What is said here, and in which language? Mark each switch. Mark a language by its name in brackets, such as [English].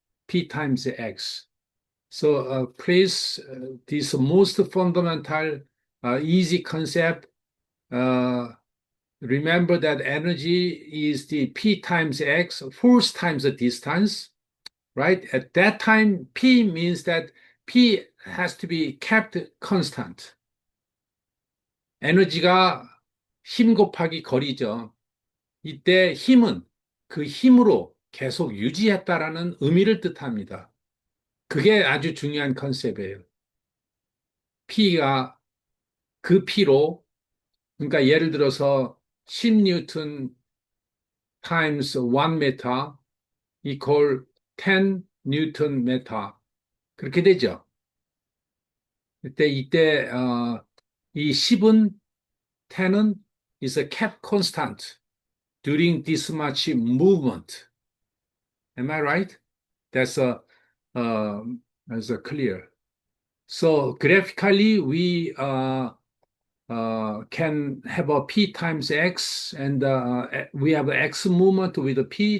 [English] P times X. So please, this most fundamental, easy concept. Uh, Remember that energy is the P times X, force times the distance, right? At that time, P means that P has to be kept constant. [Korean] 에너지가 힘 곱하기 거리죠. 이때 힘은 그 힘으로 계속 유지했다라는 의미를 뜻합니다. 그게 아주 중요한 컨셉이에요. P가 그 P로, 그러니까 예를 들어서 10뉴턴 times 1 메타 equal 10 뉴턴 메타. 그렇게 되죠. 이때, 이 10은, 10은 [English] is a kept constant during this much movement. Am I right? That's uh, that's clear. So graphically, we can have a p times x, and we have x movement with a p.